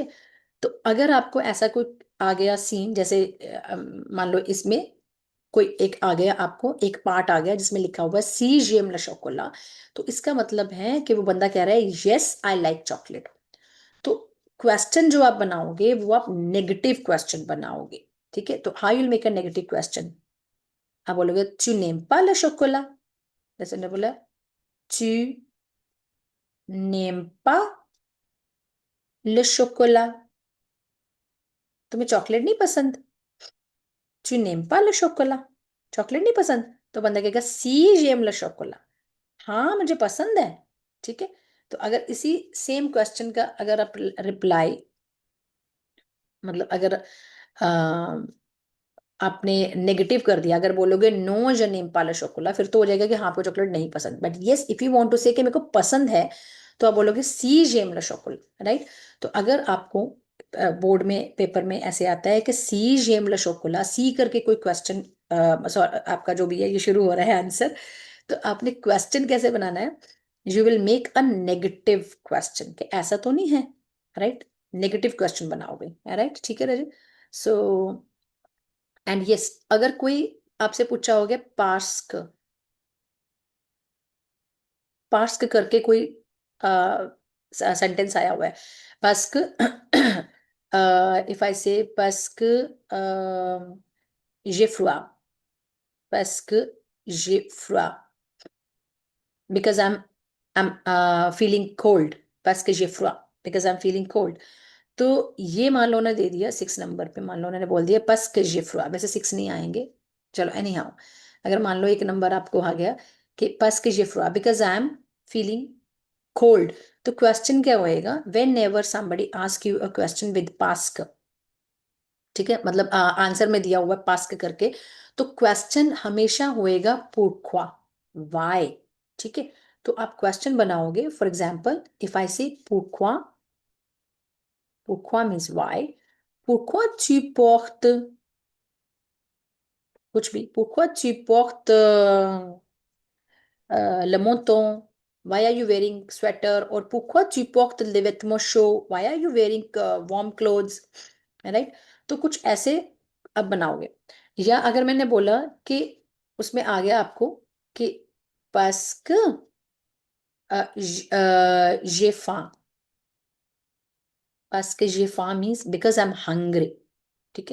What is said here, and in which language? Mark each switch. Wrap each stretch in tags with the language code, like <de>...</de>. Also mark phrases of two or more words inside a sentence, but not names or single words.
<hi>तो अगर आपको ऐसा कोई आ गया सीन, जैसे मान लो इसमें कोई एक आ गया, आपको एक पार्ट आ गया जिसमें लिखा हुआ है</hi> <fr>si j'aime le chocolat,</fr> <hi>तो इसका मतलब है कि वो बंदा कह रहा है</hi> <en>yes I like chocolate.</en> <hi>तो क्वेश्चन जो आप बनाओगे वो आप</hi> <en>negative question</en> <hi>बनाओगे, ठीक है?</hi> <en>तो how you make a negative question,</en> <hi>आप बोलोगे</hi> <fr>tu n'aimes pas le chocolat,</fr> <hi>जैसे मैंने बोला</hi> <fr>tu n'aimes pas le chocolat,</fr> <hi>तुम्हें चॉकलेट नहीं पसंद,</hi> <fr>tu n'aimes pas le chocolat,</fr> <hi>चॉकलेट नहीं पसंद, तो बंदा कहेगा</hi> <fr>si j'aime le chocolat,</fr> <hi>हाँ मुझे पसंद है, ठीक है? तो अगर इसी</hi> <en>same question</en> <hi>का अगर आप रिप्लाई, मतलब अगर आपने नेगेटिव कर दिया, अगर बोलोगे नो</hi> <fr>je n'aime pas le chocolat,</fr> <hi>फिर तो हो जाएगा कि हाँ आपको चॉकलेट नहीं पसंद,</hi> <en>but yes if you want to say</en> <hi>कि मेरे को पसंद है, तो आप बोलोगे</hi> <fr>si j'aime le chocolat,</fr> <hi>राइट। तो अगर आपको बोर्ड में पेपर में ऐसे आता है कि</hi> <fr>si j'aime le chocolat,</fr> <hi>सी करके कोई क्वेश्चन आपका जो भी है ये शुरू हो रहा है आंसर, तो आपने क्वेश्चन कैसे बनाना है,</hi> <en>you will make a negative question,</en> <hi>कि ऐसा तो नहीं है, राइट,</hi> <en>negative question</en> <hi>बनाओगे, राइट, ठीक है रजत।</hi> <en>so and yes,</en> <hi>अगर कोई आपसे पूछा हो गया पास्क, पास्क करके कोई सेंटेंस आया हुआ है, पास्क,</hi> <en>if I say</en> <fr>parce que j'ai froid, parce que j'ai froid,</fr> <en>because I'm feeling cold,</en> <fr>parce que j'ai froid,</fr> <en>because I'm feeling cold।</en> <hi>तो ये मान लो ना दे दिया 6 नंबर पे, मान लो उन्होंने बोल दिया</hi> <fr>parce que j'ai froid,</fr> <hi>वैसे 6 नहीं आएंगे, चलो</hi> <en>any how,</en> <hi>अगर मान लो 1 नंबर आपको आ गया कि</hi> <fr>parce que j'ai froid,</fr> <en>because I am feeling cold,</en> <hi>तो क्वेश्चन क्या होएगा,</hi> <en>whenever somebody ask you a question with past,</en> <hi>ठीक है, मतलब आंसर में दिया हुआ पास्क करके, तो क्वेश्चन हमेशा होएगा pourquoi, why, ठीक है। तो आप क्वेश्चन बनाओगे,</hi> <en>for example if I say</en> <fr>pourquoi, pourquoi</fr> <en>means why,</en> <fr>pourquoi tu portes</fr> <hi>कुछ भी,</hi> <fr>pourquoi tu portes le menton,</fr> <en>why are you wearing sweater,</en> <fr>और pourquoi tu portes les vêtements chauds,</fr> <en>why are you wearing warm clothes, राइट।</en> <hi>तो कुछ ऐसे अब बनाओगे, या अगर मैंने बोला कि उसमें आ गया आपको कि</hi> <fr>parce que j'ai faim, parce que j'ai faim</fr> <en>means because I'm hungry,</en> <hi>ठीक है।</hi>